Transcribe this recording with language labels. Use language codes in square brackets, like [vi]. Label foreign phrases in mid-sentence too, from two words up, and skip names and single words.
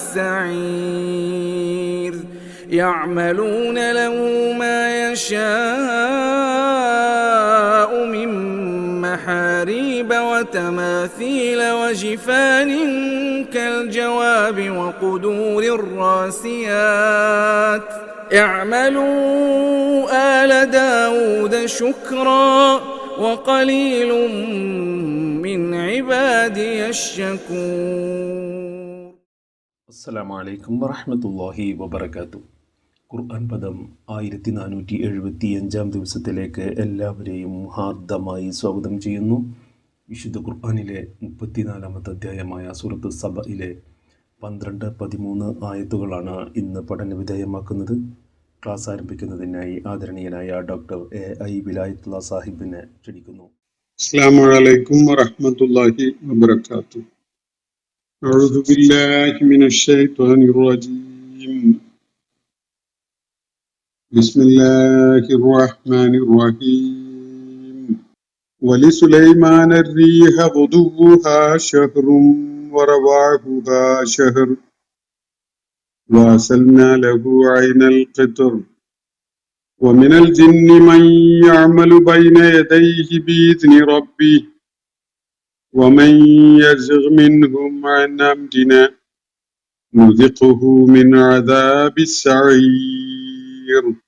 [ar] السعير يعملون له ما يشاء من محاريب وتماثيل وجفان كالجواب وقدور الراسيات اعملوا آل داود شكرا وقليل من عبادي الشكور. السلام عليكم ورحمة الله وبركاته. [ml] ഖുർആൻ പദം 1475 ദിവസത്തിലേക്ക് എല്ലാവരെയും ഹാർദമായി സ്വാഗതം ചെയ്യുന്നു. വിശുദ്ധ ഖുർആനിലെ 34-ാമത്തെ അധ്യായമായ സൂറത്ത് സബയിലെ 12-13 ആയത്തുകളാണ് ഇന്ന് പഠനവിധേയമാക്കുന്നത്. ക്ലാസ് ആരംഭിക്കുന്നതിനായി ആദരണീയനായ ഡോക്ടർ A.I. വിലായത്തുള്ള സാഹിബിനെ ക്ഷണിക്കുന്നു. [ar] السلام عليكم ورحمة الله وبركاته. أعوذ بالله من الشيطان الرجيم. بسم الله الرحمن الرحيم. വലിസുലൈമാന الريح غدوها شهر ورواحها شهر وأرسلنا له عين القطر ومن الجن من يعمل بين يديه بإذن ربه ومن يزغ منهم عن أمرنا نذقه من عذاب السعير